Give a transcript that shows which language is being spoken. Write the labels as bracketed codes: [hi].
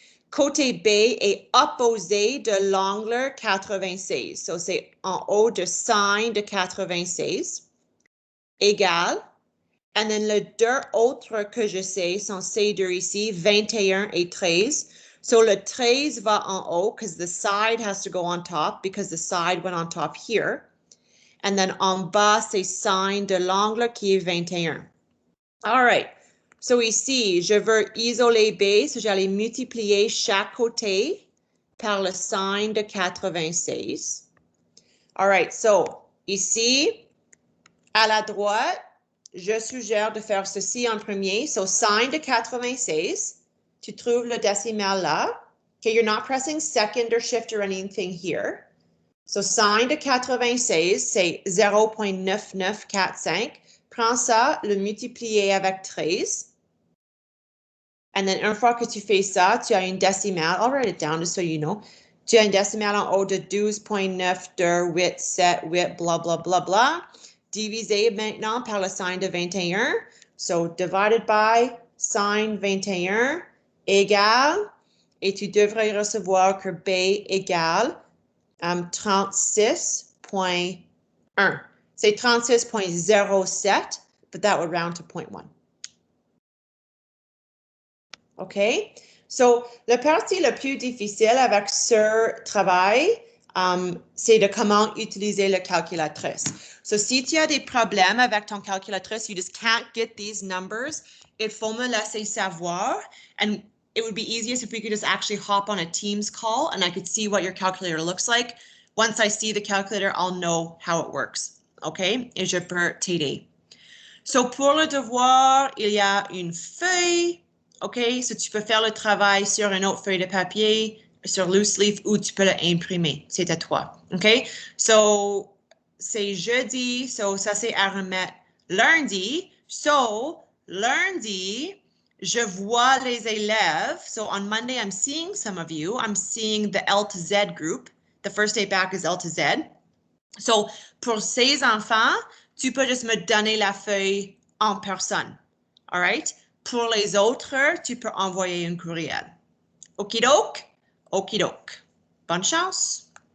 [fr] Côté B est opposé de l'angle 96. So, c'est en haut de sin de 96. Égal. And then le deux autres que je sais sont ces deux ici, 21 et 13. [en] So, [fr] le 13 va en haut [en] because the side has to go on top because the side went on top here. [fr] And then en bas, c'est sin de l'angle qui est 21. All right. So ici, je veux isoler B, so j'allais multiplier chaque côté par le sin de 96. All right. So ici, à la droite, je suggère de faire ceci en premier. So sin de 96, tu trouves le décimal là. [en] Okay, you're not pressing second or shift or anything here. [fr] So, sin de 96, c'est 0.9945. Prends ça, le multiplier avec 13. And then, une fois que tu fais ça, tu as une décimale. [en] I'll write it down just so you know. [fr] Tu as une décimale en haut de 12.9287, blah, blah, blah, blah. Divisé maintenant par le sin de 21. So, [en] divided by [fr] sin 21 égale, et tu devrais recevoir que B égale 36.1. C'est 36.07, [en] but that would round to 0.1. [fr] OK? So, la partie la plus difficile avec ce travail, c'est de comment utiliser la calculatrice. So, si tu as des problèmes avec ton calculatrice, [en] you just can't get these numbers, [fr] il faut me laisser savoir. [en] And it would be easiest if we could just actually hop on a Teams call and I could see what your calculator looks like. Once I see the calculator, I'll know how it works. OK? [fr] Et je peux t'aider. So, pour le devoir, il y a une feuille. OK? So, tu peux faire le travail sur une autre feuille de papier, sur loose leaf, ou tu peux l'imprimer. C'est à toi. OK? So, c'est jeudi. So, ça, c'est à remettre lundi. So, lundi, je vois les élèves. [en] So, on Monday, I'm seeing some of you. I'm seeing the L to Z group. The first day back is L to Z. [fr] So, pour ces enfants, tu peux juste me donner la feuille en personne. All right? Pour les autres, tu peux envoyer un courriel. Okidoke? Okidoke. Bonne chance!